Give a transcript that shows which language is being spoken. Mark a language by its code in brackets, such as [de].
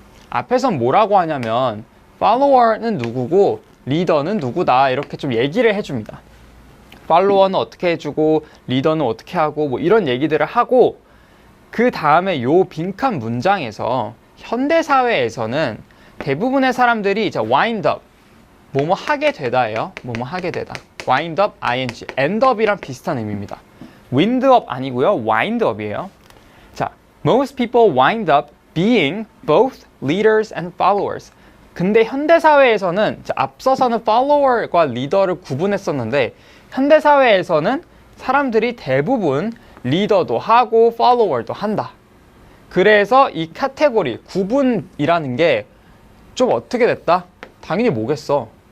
[ko] 앞에선 뭐라고 하냐면 follower는 누구고 리더는 누구다 이렇게 좀 얘기를 해줍니다. follower는 어떻게 해주고 리더는 어떻게 하고 뭐 이런 얘기들을 하고 그 다음에 요 빈칸 문장에서 현대사회에서는 대부분의 사람들이 이제 wind up 뭐뭐 하게 되다예요. 뭐뭐 하게 되다. wind up, ing, end up이랑 비슷한 의미입니다. wind up 아니고요. wind up이에요. [en] 자, most people wind up being both leaders and followers. [ko] 근데 현대사회에서는 앞서서는 follower과 리더를 구분했었는데 현대사회에서는 사람들이 대부분 리더도 하고 follower도 한다. 그래서 이 카테고리, 구분이라는 게 좀 어떻게 됐다? 당연히 뭐겠어?